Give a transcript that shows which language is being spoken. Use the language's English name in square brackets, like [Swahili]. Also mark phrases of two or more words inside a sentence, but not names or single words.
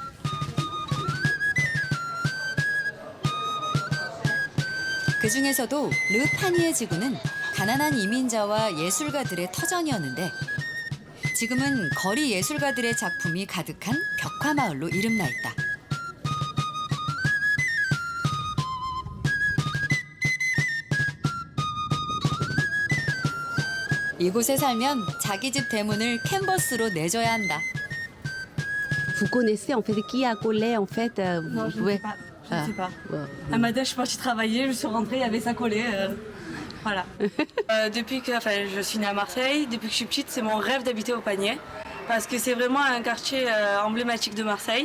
[Korean] 그 중에서도 르파니에 지구는 가난한 이민자와 예술가들의 터전이었는데 지금은 거리 예술가들의 작품이 가득한 벽화마을로 이름나 있다. 이곳에 살면 자기 집 대문을 캔버스로 내줘야 한다. [French] Vous connaissez en fait qui a collé en fait Non, je ne ouais. sais pas. Je ne sais pas. Ouais. Un matin, je suis partie travailler, je suis rentrée, il y avait ça collé. Voilà. Je suis née à Marseille. Depuis que je suis petite, c'est mon rêve d'habiter au Panier. Parce que c'est vraiment un quartier emblématique de Marseille.